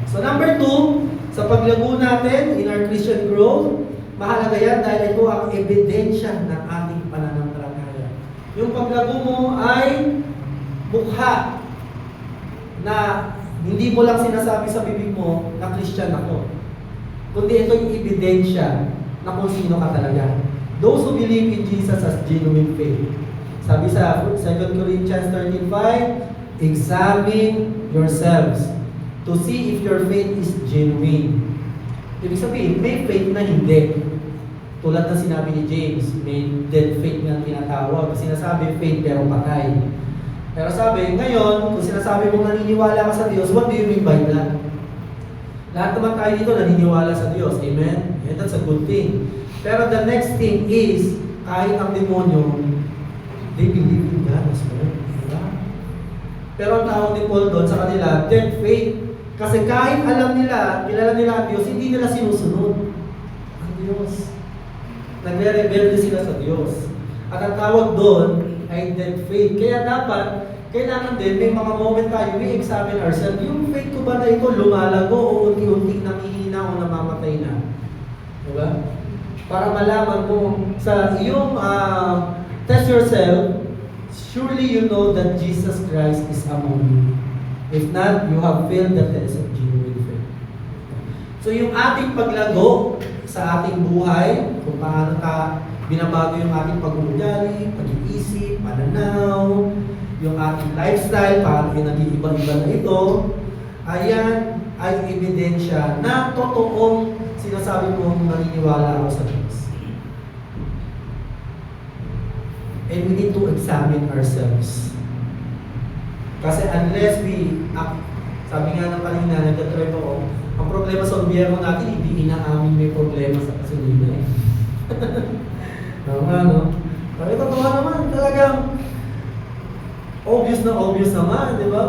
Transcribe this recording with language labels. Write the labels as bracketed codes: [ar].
[tl] So, number 2, sa paglago natin [en] in our Christian growth, [tl] mahalaga yan dahil ito ang ebidensya ng ating pananampalataya. Yung paglago mo ay mukha na hindi mo lang sinasabi sa bibig mo na Christian ako. Kundi ito yung ebidensya na kung sino ka talaga. [en] Those who believe in Jesus as genuine faith. [tl] Sabi sa [en] 2 Corinthians 13:5, examine yourselves to see if your faith is genuine. [tl] Ibig sabihin, may faith na hindi. Tulad ng sinabi ni James, may dead faith na tinatawag. Sinasabi faith pero patay. Pero sabi, ngayon, kung sinasabi mong naniniwala ka sa Diyos, [en] what do you mean by that? [tl] Lahat naman tayo dito naniniwala sa Diyos. Amen? [en] And that's a good thing. Pero the next thing is, [tl] kahit ang demonyo, [en] they believe in God as well. [tl] Diba? Pero ang tawag ni Paul doon sa kanila, dead faith. Kasi kahit alam nila, kilala nila ang Diyos, hindi nila sinusunod ang Diyos. Nagre-rebelde sila sa Diyos. At ang tawag doon ay dead faith. Kaya dapat, kailangan din, may mga moment tayo, [en] we examine ourselves. [tl] Yung faith ko ba na ito lumalago o unti-unting nangihina o namamatay na? Diba? Para malaman mo sa iyong [en] test yourself, surely you know that Jesus Christ is among you. If not, you have failed the test of genuine faith. [tl] So yung ating paglago sa ating buhay, kung paano binabago yung ating pag-uugali, pag-iisip, pananaw, yung ating lifestyle, paano yung nag-iiba-iba na ito, ayan ay ebidensya na totoong sinasabi mong naniniwala ako sa Diyos. [en] And we need to examine ourselves. [tl] Kasi [en] unless we act, [tl] sabi nga ng kanina, nagtatripe ako, ang problema sa gobyerno natin, hindi inaamin may problema sa kasulina eh. No? Pero totoo naman, talagang obvious naman, di ba?